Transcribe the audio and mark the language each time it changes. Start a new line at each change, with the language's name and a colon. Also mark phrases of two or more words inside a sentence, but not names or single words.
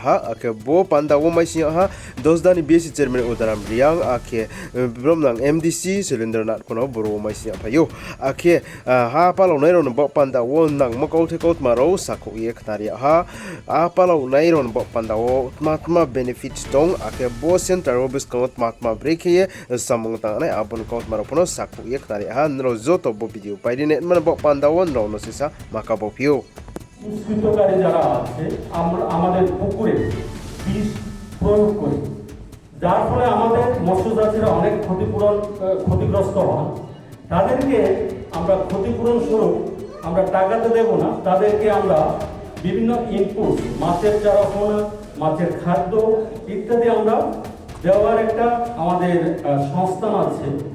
Kok Borok: ha ake bo panda wo mai sia ha dosdani BSc chairman udaram riang ake bromnang MDC Surendranath kono boro mai sia phayo ake ha palo nai ron bo panda wo nang makol thekot maro sako ye khtaria ha a palo nai ron bo panda wo matma benefits tong ake bo center obis kot matma break ye samung nai abon kaut marapono saku ye tari ha nro zoto bo video paidine man bo pandawon ro no sisa makabo pio
Bangla: দুষ্কৃতকারী যারা আছে আমরা আমাদের পুকুরে বিষ প্রয়োগ করি যার ফলে আমাদের মৎস্যচাষীরা অনেক ক্ষতিগ্রস্ত হন তাদেরকে আমরা ক্ষতিপূরণ স্বরূপ আমরা টাকা তো দেব না তাদেরকে আমরা বিভিন্ন ইনপুট মাছের চারা পোনা মাছের খাদ্য ইত্যাদি আমরা দেওয়ার একটা আমাদের সংস্থান আছে